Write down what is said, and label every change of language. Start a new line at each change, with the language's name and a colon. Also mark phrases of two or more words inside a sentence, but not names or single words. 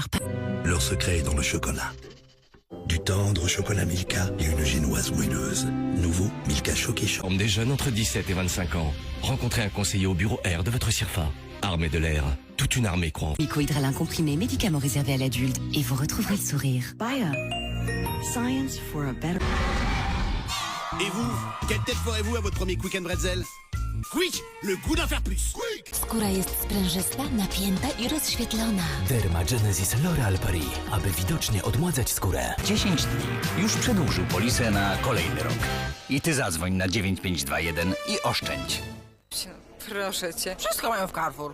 French: Leur secret est dans le chocolat. Du tendre chocolat Milka et une génoise moelleuse. Nouveau Milka Choqué Chaud. Forme des jeunes entre 17 et 25 ans. Rencontrez un conseiller au bureau R de votre CIRFA. Armée de l'air, toute une armée croit en... Mycohydrolin comprimé, médicament réservé à l'adulte. Et vous retrouverez le sourire.
English: Bayer. Science for a better...
French: Et vous, quelle tête ferez-vous à votre premier Quick and Bretzel? Quick, le goût d'en faire plus. Quick!
Polish: Skóra jest sprężysta, napięta i rozświetlona. Dermagenesis L'Oréal Paris, aby widocznie odmładzać skórę. 10 dni. Już przedłużył polisę na kolejny rok. I ty zadzwoń na 9521 i oszczędź. Proszę cię. Wszystko mają w Carrefour.